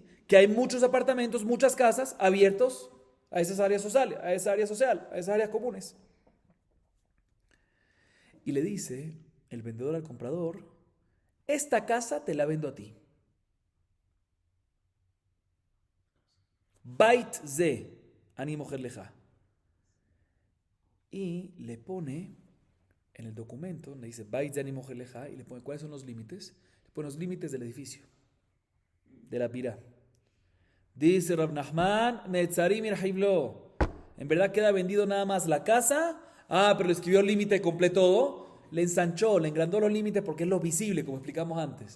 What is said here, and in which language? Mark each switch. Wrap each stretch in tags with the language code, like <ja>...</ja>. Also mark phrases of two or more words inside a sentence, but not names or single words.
<es>Que hay muchos apartamentos, muchas casas abiertos a esas áreas sociales, a esa esas áreas comunes. Y le dice el vendedor al comprador, esta casa te la vendo a ti.</es> <he>בית זה, אני מוכר לך.</he> <es>Y le pone en el documento, le dice</es> <he>בית זה אני מוכר לך,</he> <es>y le pone cuáles son los límites. Le pone los límites del edificio, de la pirá. Dice Rav Nachman,</es> <he>מצרים הרחיב לו.</he> <es>En verdad queda vendido nada más la casa. Pero le escribió el límite completo todo. Le ensanchó, le engrandó los límites porque es lo visible, como explicamos antes.</es>